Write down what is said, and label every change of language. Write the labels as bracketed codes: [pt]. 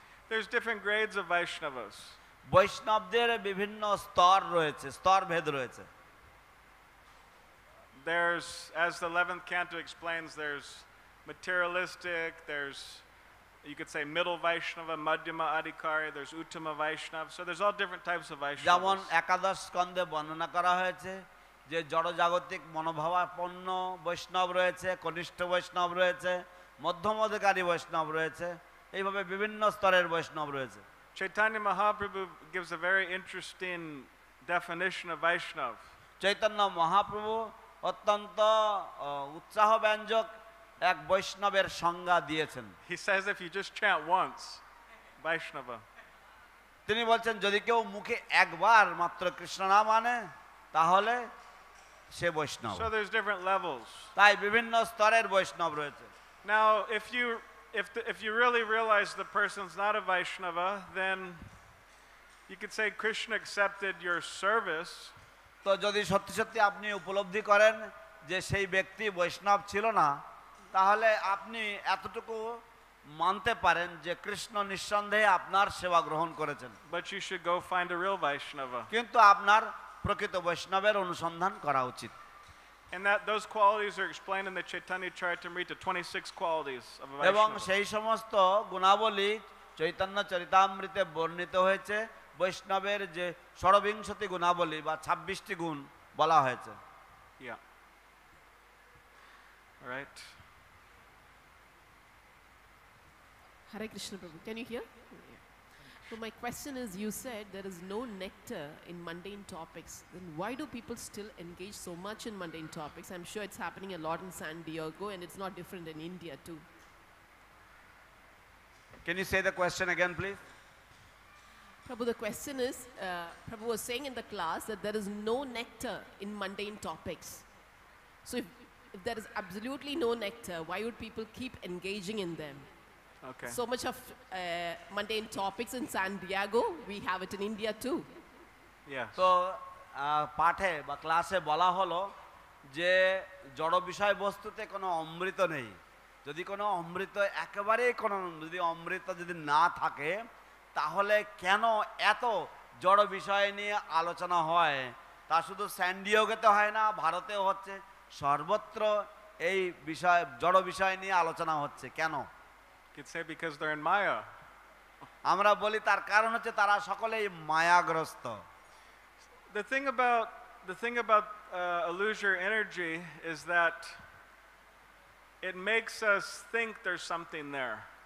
[en] There's different grades of Vaishnavas. [bn] বৈষ্ণবদের বিভিন্ন স্তর রয়েছে, স্তরভেদ রয়েছে। [en] There's, as the 11th canto explains, there's materialistic, there's, you could say, middle Vaishnava, Madhyama Adhikari, there's Uttama Vaishnava. So there's all different types of [bn] যেমন [en] Vaishnavas. [bn] একাদশ স্কন্ধে বর্ণনা করা হয়েছে যে জড়জাগতিক মনোভাবাপন্ন বৈষ্ণব রয়েছে, কনিষ্ঠ বৈষ্ণব রয়েছে, মধ্যম অধিকারী বৈষ্ণব রয়েছে, এইভাবে বিভিন্ন স্তরের বৈষ্ণব রয়েছে। [en] Chaitanya Mahaprabhu gives a very interesting definition of Vaishnav. [bn] Chaitanya Mahaprabhu অত্যন্ত উৎসাহব্যঞ্জক এক বৈষ্ণবের সংজ্ঞা দিয়েছেন। [en] He says if you just chant once, Vaishnava. [bn] তিনি বলছেন যদি কেউ মুখে একবার মাত্র কৃষ্ণ নাম আনে তাহলে সে বৈষ্ণব। [en] So there's different levels. [bn] তাই বিভিন্ন স্তরের বৈষ্ণব রয়েছে। [en] Now, if you really realize the person's not a Vaishnava, then you could say Krishna accepted your service. [bn] তো যদি সত্যি সত্যি আপনি উপলব্ধি করেন যে সেই ব্যক্তি বৈষ্ণব ছিল না, তাহলে আপনি এতটুকু মানতে পারেন যে কৃষ্ণ নিঃসন্দেহে আপনার সেবা গ্রহণ করেছেন। [en] But you should go find a real Vaishnava. [bn] কিন্তু আপনার প্রকৃত বৈষ্ণবের অনুসন্ধান করা উচিত। [en] And those qualities are explained in the Chaitanya Charitamrita, 26 qualities of a [bn] এবং [en] Vaishnava. [bn] সেই সমস্ত গুণাবলী চৈতন্য চরিতামৃতে বর্ণিত হয়েছে। বৈষ্ণবের যে ষড়বিংশতি গুণাবলী বা 26টি গুণ বলা হয়েছে। [en] Yeah. All right. Hare Krishna Prabhu, can you hear? So my question is, you said there is no nectar in mundane topics. Then why do people still engage so much in mundane topics? I'm sure it's happening a lot in San Diego and it's not different in India too. Can you say the question again, please? Prabhu, the question is, Prabhu was saying in the class that there is no nectar in mundane topics. So if there is absolutely no nectar, why would people keep engaging in them? Okay. So much of mundane topics in San Diego, we have it in India too. Yes. [bn] তো পাঠে বা ক্লাসে বলা হলো যে জড় বিষয়বস্তুতে কোনো অমৃত নেই। যদি কোনো অমৃত একেবারেই যদি অমৃত যদি না থাকে, তাহলে কেন এত জড় বিষয় নিয়ে আলোচনা হয়? তা শুধু স্যান ডিয়েগোতে হয় না, ভারতেও হচ্ছে, সর্বত্র এই বিষয় জড় বিষয় নিয়ে আলোচনা হচ্ছে। কেন? [en] You could say because they're in Maya. [bn] আমরা বলি তার কারণ হচ্ছে তারা সকলেই মায়াগ্রস্ত। [en] The thing about illusory energy is that it makes us think there's something there.